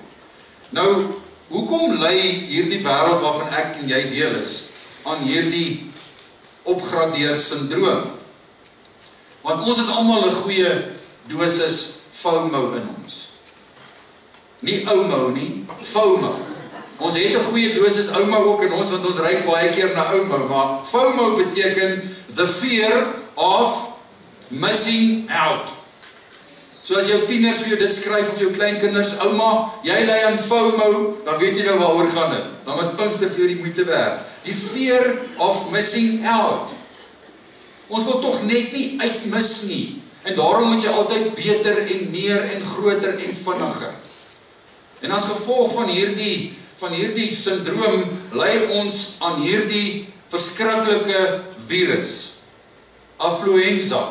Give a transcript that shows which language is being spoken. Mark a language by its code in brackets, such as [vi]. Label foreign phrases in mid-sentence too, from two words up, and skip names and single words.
[af] Nou, hoekom lei hierdie wêreld waarvan ek en jy deel is, aan hierdie opgradeer syndroom? Want ons het almal 'n goeie dosis FOMO in ons. Nie OMO nie, FOMO. Ons het 'n goeie dosis OMO ook in ons, want ons ry baie keer na OMO, maar FOMO beteken [en] the fear of missing out. [af] So as jou tieners vir jou dit skryf, of jou kleinkinders, ouma, jy ly aan FOMO, dan weet jy nou waaroor gaan dit. Dan is Pinkster vir jou die moeite werd. [en] Die fear of missing out. [af] Ons wil tog net nie uitmis nie. En daarom moet jy altyd beter en meer en groter en vinniger. En as gevolg van hierdie syndroom lei ons aan hierdie verskriklike virus, affluenza.